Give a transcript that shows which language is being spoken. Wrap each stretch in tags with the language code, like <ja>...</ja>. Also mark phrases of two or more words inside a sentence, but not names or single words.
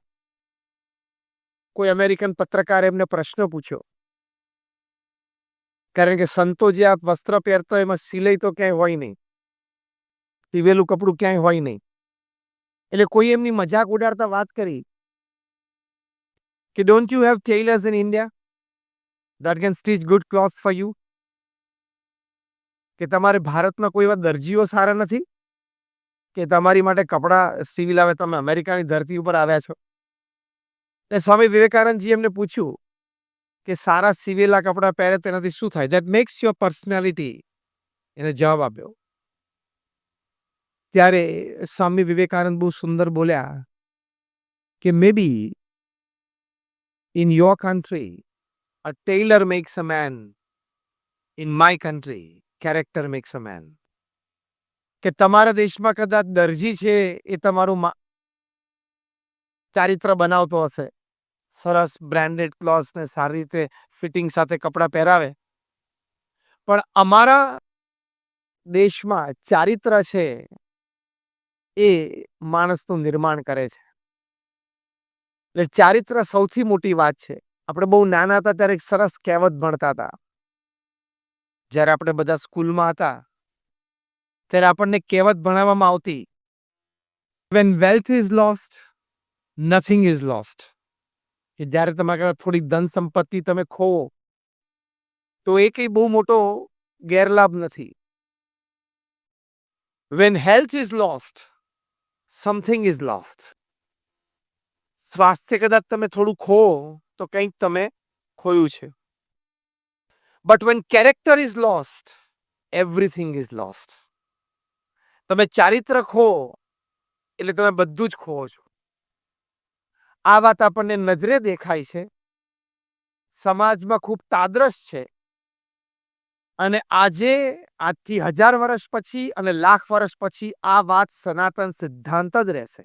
<gu>કોઈ અમેરિકન પત્રકારે એમને પ્રશ્ન પૂછ્યો, કારણ કે સંતો જે આ વસ્ત્ર પહેરતા એમાં સિલાઈ તો ક્યાંય હોય નહીં, સીવેલું કપડું ક્યાંય હોય નહીં. એટલે કોઈ એમની મજાક ઉડાડતા વાત કરી કે</gu> <en>Don't you have tailors in India that can stitch good clothes for you?</en> <gu>કે તમારે ભારતમાં કોઈ એવા દરજીઓ સારા નથી કે તમારી માટે કપડાં સીવી લાવે? તમે અમેરિકાની ધરતી ઉપર આવ્યા છો. એટલે સ્વામી વિવેકાનંદજી એમને પૂછ્યું કે સારા સીવેલા કપડાં પહેરે તેનાથી શું થાય?</gu> <en>That makes your personality.</en> <gu>એને જવાબ આપ્યો. ત્યારે સ્વામી વિવેકાનંદ બહુ સુંદર બોલ્યા કે</gu> <en>May be in your country a tailor makes a man. In my country, character makes a man.</en> <gu>કે તમારા દેશમાં કદાચ દરજી છે એ તમારું ચારિત્ર બનાવતો હશે, સરસ</gu> <en>branded clothes</en> <gu>ને સારી રીતે ફિટિંગ સાથે કપડાં પહેરાવે, પણ અમારા દેશમાં ચારિત્ર છે એ માણસનું નિર્માણ કરે છે. એટલે ચારિત્ર સૌથી મોટી વાત છે. આપણે બહુ નાના હતા ત્યારે એક સરસ કહેવત ભણતા હતા. જ્યારે આપણે બધા સ્કૂલમાં હતા ત્યારે આપણને કહેવત ભણાવવામાં આવતી,</gu> <en>when wealth is lost, nothing is lost.</en> <gu>કે જ્યારે તમારા થોડી ધન સંપત્તિ તમે ખોવો તો એ કંઈ બહુ મોટો ગેરલાભ નથી.</gu> <en>when health is lost, something is lost.</en> <gu>સ્વાસ્થ્ય કદાચ તમે થોડું ખોવો તો કંઈક તમે ખોયું છે.</gu> <en>But when character is lost, everything is lost.</en> <gu>તમે ચારિત્ર ખો એટલે તમે બધું જ ખોવો છો. આ વાત આપણને નજરે દેખાય છે, સમાજમાં ખૂબ તાદ્રશ છે, અને આજે આજથી 1000 વર્ષ પછી અને લાખ વર્ષ પછી આ વાત સનાતન સિદ્ધાંત જ રહેશે.</gu>